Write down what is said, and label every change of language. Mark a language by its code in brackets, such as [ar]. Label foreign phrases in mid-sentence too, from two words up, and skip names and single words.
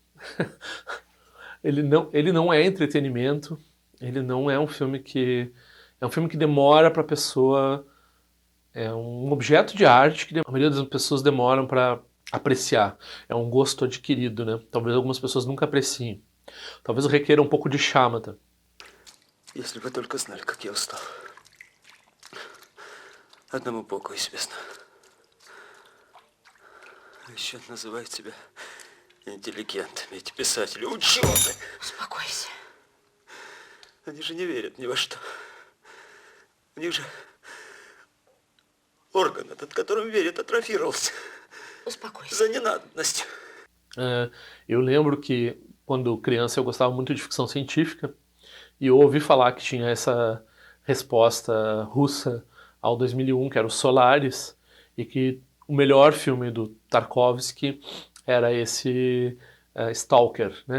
[pt] Ele não é entretenimento, ele não é um filme que... É um filme que demora para a pessoa... É um objeto de arte que a maioria das pessoas demoram para apreciar. É um gosto adquirido, né? Talvez algumas pessoas nunca apreciem. Talvez requeira um pouco de шамата. [ru] Если бы только знали, как я устал. Одному Богу известно. А еще называют себя интеллигентами, эти писатели, ученые. Успокойся. Они же не верят ни во что. У них же орган этот, которым верят, атрофировался. Uspokój За ненадобностью. [pt] Eu lembro que quando criança eu gostava muito de ficção científica e eu ouvi falar que tinha essa resposta russa ao 2001, que era o Solaris, e que o melhor filme do Tarkovsky era esse Stalker, né?